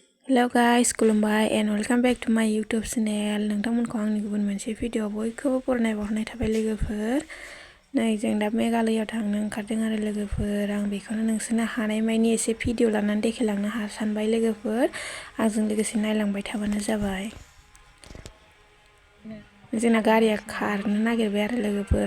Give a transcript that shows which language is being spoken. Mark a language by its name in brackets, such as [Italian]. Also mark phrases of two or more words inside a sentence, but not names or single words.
[English] Hello guys, खुलुमबाय and welcome back to my YouTube channel. [Bodo] नोंथांमोनखौ आंनि गुबुन मोनसे भिडिअ बयखौबो बरायनाय थाबाय लोगोफोर। नै जों दा मेघालयआव थांनो ओंखारदों आरो लोगोफोर। आं बेखौनो नोंसोरनो हानायमानि एसे भिडिअ लानानै देखायलांनो सानबाय लोगोफोर। आंजों लोगोसे नायलांबाय थाबानो जाबाय। जोंना गारिया खारनो नागिरबाय आरो लोगोफोर।